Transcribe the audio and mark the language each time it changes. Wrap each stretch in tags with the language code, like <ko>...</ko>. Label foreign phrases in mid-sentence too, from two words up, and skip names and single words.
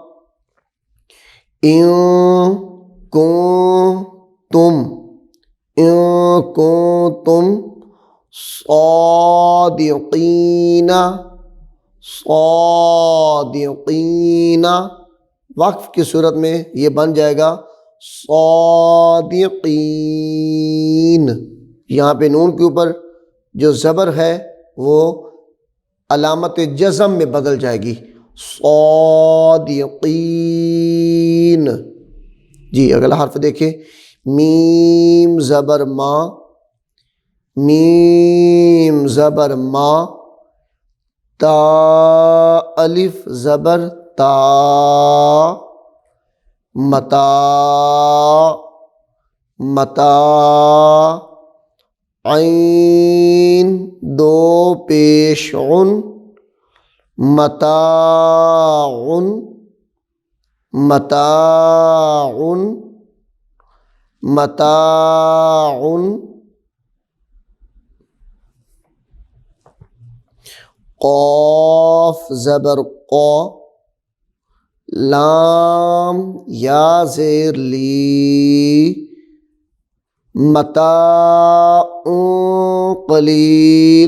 <ar>ان کنتم صادقین صادقین</ar> <ur>وقف کی صورت میں یہ بن جائے گا صادقین. یہاں پہ نون کے اوپر جو زبر ہے وہ علامت جزم میں بدل جائے گی صادقین. جی اگلا حرف دیکھیں میم زبر ما میم زبر ما تا الف زبر تا متا متا عین دو پیش عن متاعن متاعن متاعن قاف زبر قا لام یا زیر لی</ur> <ar>متاع قلیل.</ar>